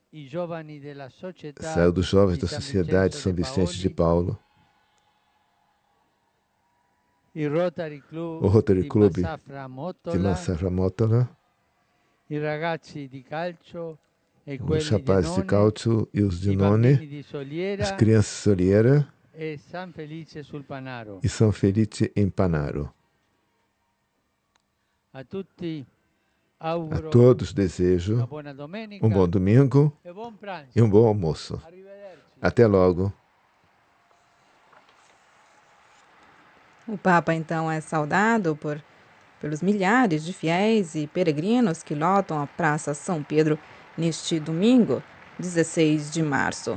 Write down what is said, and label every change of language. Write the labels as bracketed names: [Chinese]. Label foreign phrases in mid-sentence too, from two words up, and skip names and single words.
[Portuguese] Saiu dos jovens da Sociedade São Vicente de Paulo, o Rotary Club de Massafra-Mottola, os rapazes de Calcio e os de None, as crianças de Soliera e San Felice sul Panaro. e São Felice em Panaro. [Italian] A tutti A auguro [Portuguese] todos desejo [Italian] una buona domenica [Portuguese] um bom domingo [Italian] e buon pranzo. [Portuguese] e um bom almoço. [Italian] Arrivederci. [Portuguese] Até logo. O Papa, então, é saudado pelos milhares de fiéis e peregrinos que lotam a Praça São Pedro neste domingo, 16 de março.